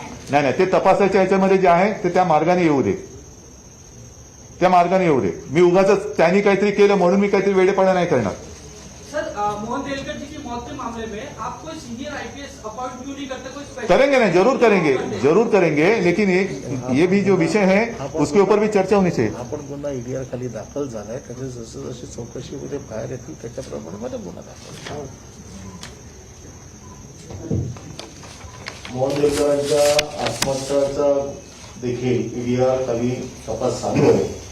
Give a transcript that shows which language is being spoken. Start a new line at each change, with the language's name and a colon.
Marathi: नाही, ते तपासाच्या याच्यामध्ये जे आहे ते त्या मार्गाने येऊ दे, त्या मार्गाने येऊ दे. मी उगाच त्यांनी काहीतरी केलं म्हणून मी काहीतरी वेडेपणा नाही करणार.
Hindi: सर, मोहन डेलकर जी की मौत के मामले में आप कोई सीनियर आईपीएस अपॉइंट क्यों नहीं करते? कोई स्पेशल करेंगे ना, जरूर करेंगे, लेकिन ये भी जो विषय है उसके ऊपर भी चर्चा होनी चाहिए.
Marathi: आपण गुन्हा ईडीआर खाली दाखल झालाय, त्याच्या जसं जशी चौकशीमध्ये बाहेर येतील त्याच्याप्रमाणे मध्ये गुन्हा दाखल. मोहन डेलकरांच्या आत्महत्याचा देखील ईडीआर खाली तपास चालू आहे.